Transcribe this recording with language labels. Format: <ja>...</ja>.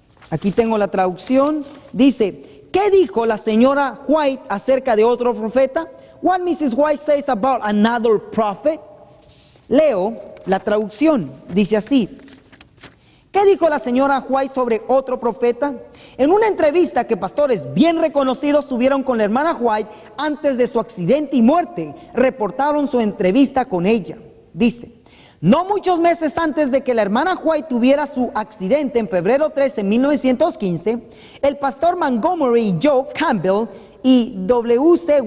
<es>Aquí tengo la traducción. Dice, ¿qué dijo la señora White acerca de otro profeta?</es> <en>What Mrs. White says about another prophet.</en> <es>Leo la traducción. Dice así: ¿qué dijo la señora White sobre otro profeta? En una entrevista que pastores bien reconocidos tuvieron con la hermana White antes de su accidente y muerte, reportaron su entrevista con ella. Dice, no muchos meses antes de que la hermana White tuviera su accidente, en febrero 13 de 1915, el pastor Montgomery Joe Campbell y W.C.</es>